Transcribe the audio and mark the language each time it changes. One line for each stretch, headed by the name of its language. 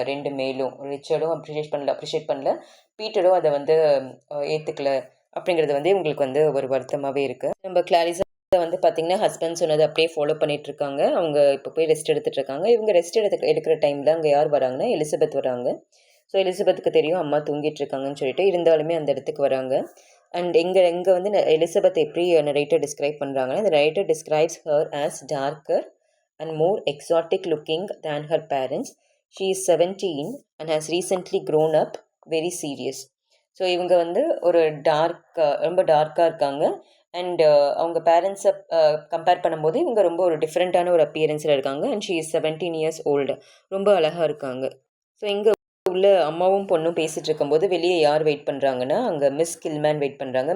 Tamil: 2 மேலும் ரிச்சர்டும் அப்ரிஷியேட் பண்ணல, பீட்டரும் அதை வந்து ஏற்றுக்கல அப்படிங்கிறது வந்து இவங்களுக்கு வந்து ஒரு வருத்தமாகவே இருக்குது. நம்ம கிளாரிஸா வந்து பார்த்திங்கன்னா ஹஸ்பண்ட் சொன்னதை அப்படியே ஃபாலோ பண்ணிகிட்ருக்காங்க. அவங்க இப்போ போய் ரெஸ்ட் எடுத்துகிட்ருக்காங்க. இவங்க ரெஸ்ட் எடுக்கிற டைமில் அங்கே யார் வராங்கன்னா எலிசபெத் வராங்க. ஸோ எலிசபெத்துக்கு தெரியும் அம்மா தூங்கிட்டு இருக்காங்கன்னு சொல்லிட்டு, இருந்தாலுமே அந்த இடத்துக்கு வராங்க. அண்ட் இங்கே வந்து எலிசபெத் எப்படி ரைட்டர் டிஸ்கிரைப் பண்ணுறாங்கன்னா,
English: the writer describes her as darker and more exotic looking than her parents. She is 17 and has recently grown up very serious.
Tamil: So இவங்க வந்து ஒரு ரொம்ப டார்க்காக இருக்காங்க. அண்ட் அவங்க பேரண்ட்ஸை கம்பேர் பண்ணும்போது இவங்க ரொம்ப ஒரு டிஃப்ரெண்ட்டான ஒரு அப்பியரன்ஸில் இருக்காங்க.
English: And she is 17 years old.
Tamil: ரொம்ப அழகாக இருக்காங்க. ஸோ இங்கே உள்ள அம்மாவும் பொண்ணும் பேசிகிட்டு இருக்கும்போது வெளியே யார் வெயிட் பண்ணுறாங்கன்னா, அங்கே மிஸ் கில்மேன் வெயிட் பண்ணுறாங்க.